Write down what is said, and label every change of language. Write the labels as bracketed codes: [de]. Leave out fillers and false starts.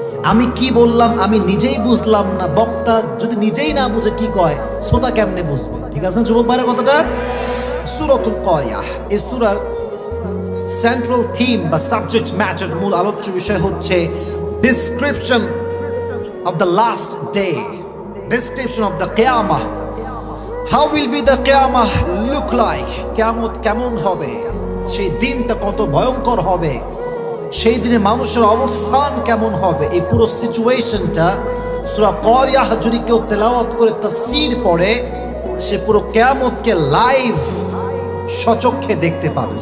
[bn] আমি কি বললাম আমি নিজেই বুঝলাম না, বক্তা যদি নিজেই না বুঝে কি কয়, শ্রোতা কেমনে বুঝবে? ঠিক আছে না যুবক ভাইরা কথাটা? সূরাতুল কারিয়া, এই সূরার সেন্ট্রাল থিম বা সাবজেক্ট ম্যাটার, মূল আলোচ্য বিষয় হচ্ছে [en] Description of the last day, description of the qiyamah. How will be the qiyamah look like? [bn] কিয়ামত কেমন হবে, সেই দিনটা কত ভয়ঙ্কর হবে, সেই দিনে মানুষের অবস্থান কেমন হবে, এই পুরো সিচুয়েশনটা সূরা কারিয়াহ যদি কেউ তেলাওয়াত করে তাফসীর পড়ে, সে পুরো কিয়ামতকে লাইভ সচক্ষে দেখতে পাবে।